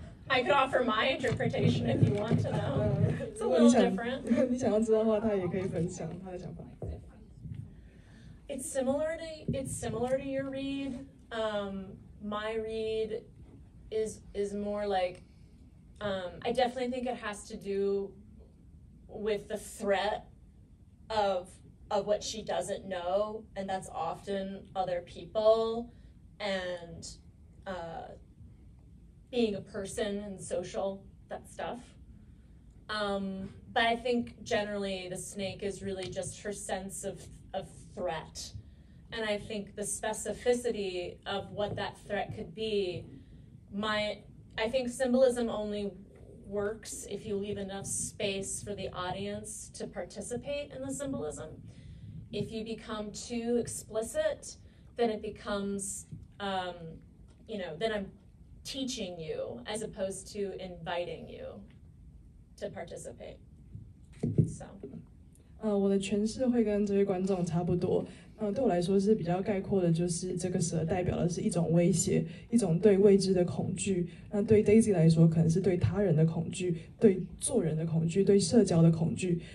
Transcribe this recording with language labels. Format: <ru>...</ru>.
<en>I could offer my interpretation if you want to know. It's a little different.</en> <zh>你想要知道的话，他也可以分享他的想法。</zh> <en>It's similar to your read. My read is more like I definitely think it has to do with the threat of what she doesn't know, and that's often other people and being a person and social, that stuff. But I think generally the snake is really just her sense of threat and I think the specificity of what that threat could be, I think symbolism only works if you leave enough space for the audience to participate in the symbolism. If you become too explicit, then it becomes, then I'm teaching you as opposed to inviting you to participate. So.</en> <zh>我的诠释会跟这位观众差不多。对我来说是比较概括的，就是这个蛇代表的是一种威胁，一种对未知的恐惧。那对 Daisy 来说，可能是对他人的恐惧，对做人的恐惧，对社交的恐惧。</zh>